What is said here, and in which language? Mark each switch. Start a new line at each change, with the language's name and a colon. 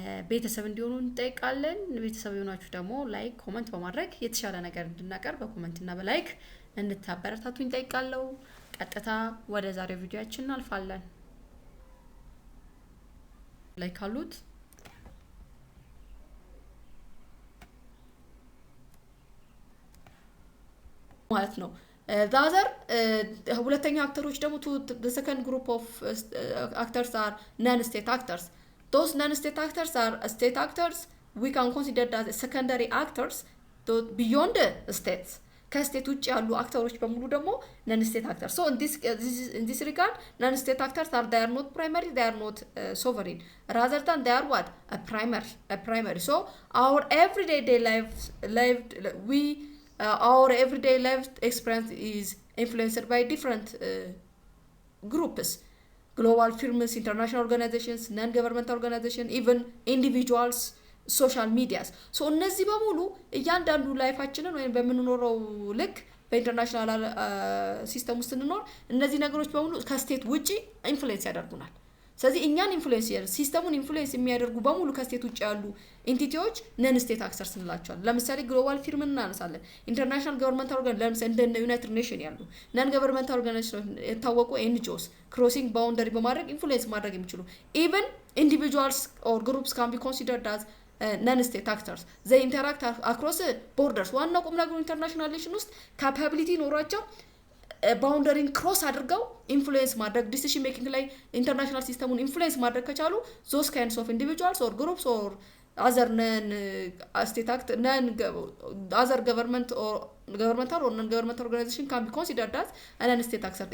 Amharic: ቤተሰብ እንዲሆኑ እንጠይቃለን። ቤተሰብ የሆናችሁ ደግሞ ላይክ ኮሜንት በማድረግ የተሻለ ነገር እንድናቀርብ በኮሜንትና በላይክ እንድታበረታቱኝ እንጠይቃለሁ። ቀጥታ ወደ ዛሬው ቪዲዮአችን እናልፋለን። ላይክ ካሉት ማለት ነው። ዛዘር ሁለተኛ አክተሮች ደግሞ
English: the second group of actors are non-state actors. Those non-state actors are state actors. We can consider that as secondary actors beyond the states.
Amharic: ከስቴት ውጭ ያሉ አክተሮች በሙሉ ደግሞ non-state actors.
English: So in this regard, non-state actors they are not primary, they are not sovereign. Rather than they are what? A primary. So our everyday life experience is influenced by different groups. Global firms, international organizations, non-governmental organizations, even individuals, social medias.
Amharic: So እነዚህ በሙሉ እያንዳንዱ ላይፋችንን ወይም በምንኖረው ልክ በኢንተርናሽናል ሲስተም ውስጥ እንኖር እነዚህ ነገሮች በሙሉ ከስቴት ውጪ ኢንፍሉዌንስ ያደርጉናል። ስለዚህ እኛን ኢንፍሉዌንስ ሲስተሙን ኢንፍሉዌንስ የሚያደርጉ በሙሉ ከስቴት ውጪ ያሉ ኢንቲቲዎች ነን ስቴት አክተርስ እንላቸዋለን። ለምሳሌ ግሎባል ፊርም እናነሳለን። ኢንተርናሽናል ገቨርንመንታል ኦርጋን ለምሳሌ እንደ ዩናይትድ ኔሽን ያሉ ነን ገቨርንመንታል ኦርጋናይዜሽኖች የታወቁ ኤንጂኦስ ክሮሲንግ ባውንደሪ በማድረግ ኢንፍሉዌንስ ማድረግ የሚችሉ
English: ኢቨን ኢንዲቪጁዋልስ ኦር ግሩፕስ ካን ቢ ኮንሲደርድ አዝ non-state actors. They interact across borders.
Amharic: ዋናው ቁም ነገሩ ኢንተርናሽናል ሪሌሽን ውስጥ ካፓቢሊቲ ኖሯቸው ባውንደሪን ክሮስ አድርገው ኢንፍሉዌንስ ማድረግ ዲሲሽን ሜኪንግ ላይ ኢንተርናሽናል ሲስተሙን ኢንፍሉዌንስ ማድረግ ከቻሉ
English: those kinds of individuals or groups or other non-state actor other government or governmental or non-governmental organization can be considered as a non-state actor.